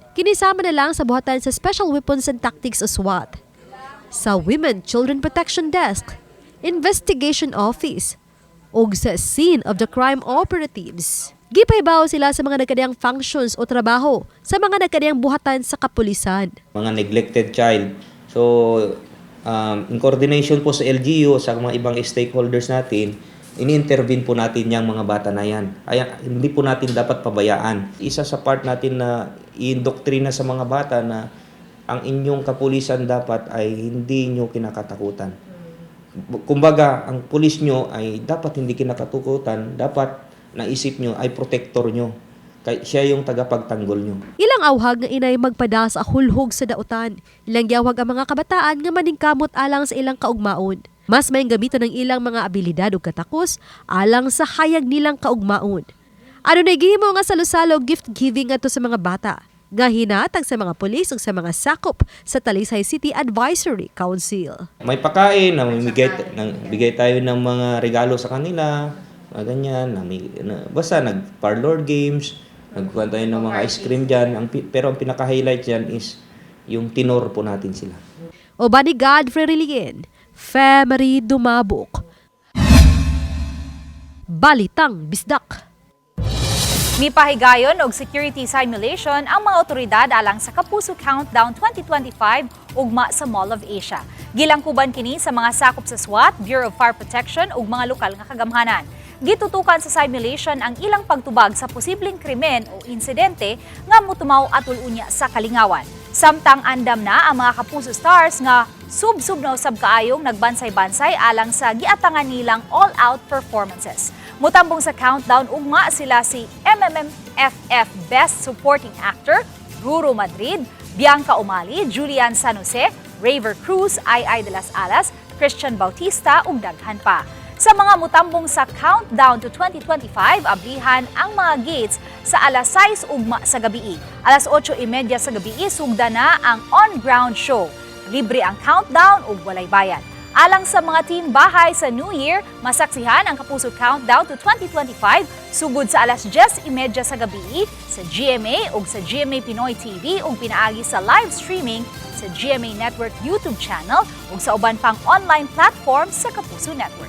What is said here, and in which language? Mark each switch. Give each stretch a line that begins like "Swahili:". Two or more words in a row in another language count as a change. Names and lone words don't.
Cebuano: Kinisama na lang sa buhatan sa Special Weapons and Tactics o SWAT. Sa Women Children Protection Desk, Investigation Office, ug sa Scene of the Crime Operatives. Gipahibaw sila sa mga nagkadayang functions o trabaho sa mga nagkadayang buhatan sa kapulisan.
English: Mga neglected child.
Filipino: So,
English: in coordination
Filipino: po sa LGU, sa mga ibang stakeholders natin, ini-intervene po natin yung mga bata na yan. Kaya hindi po natin dapat pabayaan. Isa sa part natin na i-indoktrina sa mga bata na ang inyong kapulisan dapat ay hindi nyo kinakatakutan. Kumbaga, ang pulis nyo ay dapat hindi kinakatakutan, dapat naisip nyo ay protector nyo. Kaya siya yung tagapagtanggol nyo.
Cebuano: Ilang awhag nga inay magpadas sa hulhog sa dautan. Ilang yawag ang mga kabataan nga maningkamot alang sa ilang kaugmaon. Mas may gamiton ng ilang mga abilidad o katakos alang sa hayag nilang kaugmaon. Ano na gihimo nga salo-salo
English: gift giving
Cebuano: ato sa mga bata. Nga hinatag sa mga pulis ug sa mga sakop sa Talisay City Advisory Council.
Filipino: May pagkain, bigay tayo ng mga regalo sa kanila, mga ganyan, basta nag-
English: parlor games,
Filipino: nagkuhan tayo ng mga
English: ice cream
Filipino: dyan, pero ang pinaka-highlight dyan is yung tinor po natin sila.
Cebuano: O ba ni Godfrey Rilien, Femari Dumabok. Balitang Bisdak. Mipahigayon og security simulation ang mga otoridad alang sa Kapuso Countdown 2025 ugma sa Mall of Asia. Gilangkuban kini sa mga sakop sa SWAT, Bureau of Fire Protection ug mga lokal nga kagamhanan. Gitutukan sa simulation ang ilang pagtubag sa posibleng krimen o insidente nga motumaw atul unya sa kalingawan. Samtang andam na ang mga Kapuso Stars nga sub-sub na usab kaayong nagbansay-bansay alang sa giatangan nilang
English: all-out performances.
Cebuano: Mutambong sa countdown ugma sila si MMFF Best Supporting Actor, Ruro Madrid, Bianca Umali, Julian San Jose, Raver Cruz, Ai de las Alas, Christian Bautista ug daghan pa. Sa mga mutambong sa Countdown to 2025, ablihan ang mga gates sa alas 6 ugma sa gabi. Alas 8:30 sa gabi, sugda na ang
English: on-ground show.
Cebuano: Libre ang countdown ug walay bayad. Alang sa mga team bahay sa New Year, masaksihan ang Kapuso Countdown to 2025 sugod sa alas 10:30 sa gabi sa GMA ug sa GMA Pinoy TV ug pinaagi sa
English: live streaming
Cebuano: sa GMA Network YouTube channel ug sa uban pang
English: online platform
Cebuano: sa Kapuso Network.